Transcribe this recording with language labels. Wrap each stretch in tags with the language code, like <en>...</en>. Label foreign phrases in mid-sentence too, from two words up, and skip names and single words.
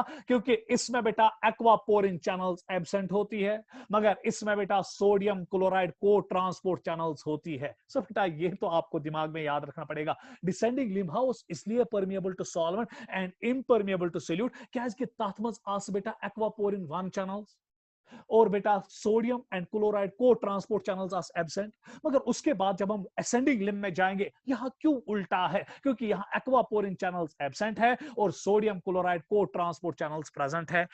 <hi>क्योंकि इसमें बेटा</hi> <en>aquaporin channels absent</en> <hi>होती है, मगर इसमें बेटा</hi> <en>sodium chloride co-transport channels</en> <hi>होती है। सो बेटा ये तो आपको दिमाग में याद रखना पड़ेगा।</hi> <en>descending limb house इसलिए permeable to solvent and impermeable to solute क्या इसके</en> <ks>तथ मज आस</ks> <en>बेटा aquaporin 1 channels</en> <hi>और बेटा</hi> <en>sodium and chloride co-transport channels are absent.</en> <hi>मगर उसके बाद जब हम</hi> <en>ascending limb</en> <hi>में जाएंगे, यहां क्यों उल्टा है? क्योंकि यहां</hi> <en>aquaporin channels absent</en> <hi>है और</hi> <en>sodium chloride co-transport channels present</en> <hi>है।</hi>